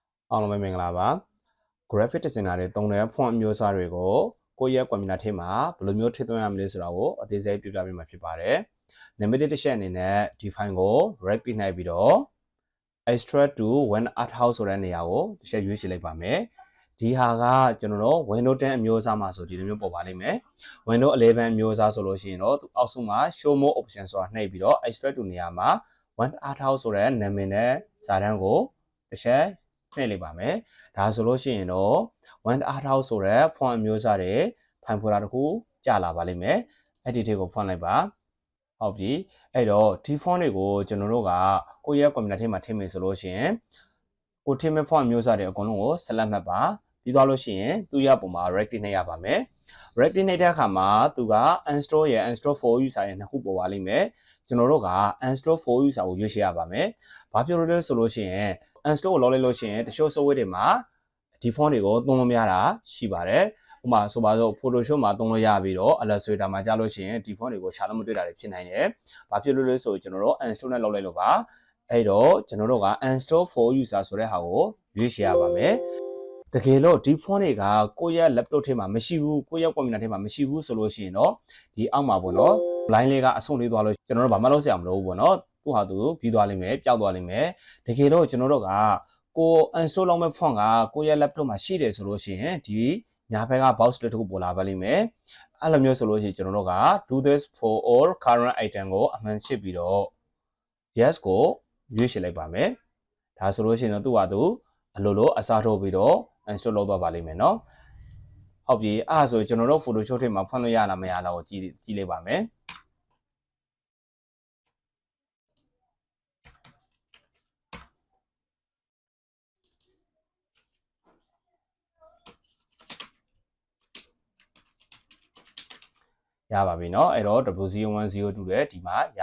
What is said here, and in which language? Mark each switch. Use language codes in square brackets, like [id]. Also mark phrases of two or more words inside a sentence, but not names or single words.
[my] အားလုံးပဲမင်္ဂလာပါ [en] graphic designer [my] တွေသုံးတဲ့ font မျိုးစားတွေကိုကိုယ့်ရဲ့ computer ထဲမှာဘယ်လိုမျိုးထည့်သွင်းရမလဲဆိုတာကိုအသေးစိတ်ပြပြပေး မှာဖြစ်ပါတယ်။ Name တစ်ချက်အနေနဲ့ဒီ file ကို [en] right click [my] နှိပ်ပြီးတော့ [en] extract to one art house [my] ဆိုတဲ့နေရာကိုတစ်ချက်ရွေးချယ်လိုက်ပါမယ်။ဒီဟာကကျွန်တော်တို့ Windows 10အမျိုးအစားမှာဆိုဒီလိုမျိုးပေါ်ပါလိမ့်မယ်။ Windows 11အမျိုးအစားဆိုလို့ရှိရင်တော့အောက်ဆုံးမှာ [en] show more option [my] ဆိုတာနှိပ်ပြီးတော့ [en] extract to [my] နေရာမှာ [en] one art house [my] ဆိုတဲ့နာမည်နဲ့စာတန်းကိုတစ်ချက်နှိပ်လိုက်ပါမယ်။ ဒါဆိုလို့ရှိရင်တော့ [en] one art house [my] ဆိုတဲ့ font အမျိုးအစားတွေဖိုင်ဖိုလာတစ်ခုကြာလာပါလိမ့်မယ်။အဲ့ဒီထဲကိုဖွင့်လိုက်ပါ။ဟုတ်ပြီ။အဲ့တော့ဒီ font တွေကိုကျွန်တော်တို့ကကိုယ့်ရဲ့ computer ထဲမှာထည့်မယ်ဆိုလို့ရှိရင်ကိုထည့်မဲ့ font မျိုးစားတွေအကုန်လုံးကို select မှတ်ပါပြီးသွားလို့ရှိရင်သူ့ရပုံမှာ [en] right click [my] နှိပ်ရပါမယ်။ [en] right click [my] နှိပ်တဲ့အခါမှာသူက uninstall ရယ် [en] uninstall for user [my] ရယ်နှစ်ခုပေါ်ပါ လိမ့်မယ်။ကျွန်တော်တို့က [en] uninstall for user [my] ကိုရွေးချယ်ရပါမယ်။ဘာဖြစ်လို့လဲဆိုလို့ရှိရင် uninstall ကိုလုပ်လိုက်လို့ရှိရင်တချို့ software တွေမှာဒီ font တွေကိုသုံးလို့မရတာရှိပါတယ်။ဥပမာဆိုပါစို့ Photoshop မှာသုံးလို့ရပြီးတော့ Illustrator မှာကြာလို့ရှိရင်ဒီ font တွေကိုရှာလို့မတွေ့တာတွေဖြစ်နိုင်တယ်။ဘာဖြစ်လို့လဲဆို ကျွန်တော်တို့ uninstall နဲ့လုပ်လိုက်လို့ပါ။အဲ့တော့ကျွန်တော်တို့က [en] uninstall for user [my] ဆိုတဲ့ဟာကိုရွေးချယ်ရပါမယ်။တကယ်လို့ဒီ font တွေကကိုယ့်ရဲ့ laptop ထဲမှာမရှိဘူးကိုယ့်ရဲ့ computer ထဲမှာမရှိဘူးဆိုလို့ရှိရင်တော့ဒီအောက်မှာပေါ့နော် line လေးကအဆုံးလေးသွားလို့ကျွန်တော်တို့ဘာမှလုပ်စရာမလိုဘူးပေါ့နော်သူ့ဟာသူပြီးသွားလိမ့်မယ်ပျောက်သွားလိမ့်မယ်တကယ်လို့ကျွန်တော်တို့ကကို uninstall လုပ်မဲ့ font ကကိုယ့်ရဲ့ laptop မှာရှိတယ်ဆိုလို့ရှိရင်ဒီညာဘက်က box တစ်ခုပေါ်လာပါလိမ့်မယ်အဲ့လိုမျိုးဆိုလို့ရှိရင်ကျွန်တော်တို့က [en] do this for all current item [my] ကိုအမှန်ရှင်းပြီးတော့ yes ကိုရွေးချယ်လိုက်ပါမယ်ဒါဆိုလို့ရှိရင်တော့သူ့ဟာသူအလိုလိုအစားထိုးပြီးတော့ install လုပ်သွားပါလိမ့်မယ်เนาะဟုတ်ပြီအဲ့ဒါဆိုကျွန်တော်တို့ Photoshop ထဲမှာဖွင့်လို့ရလားမရလားကိုကြည့်လိုက်ပါမယ် ရပါပြီเนาะအဲ့တော့ W0102 တဲ့ဒီမှာရ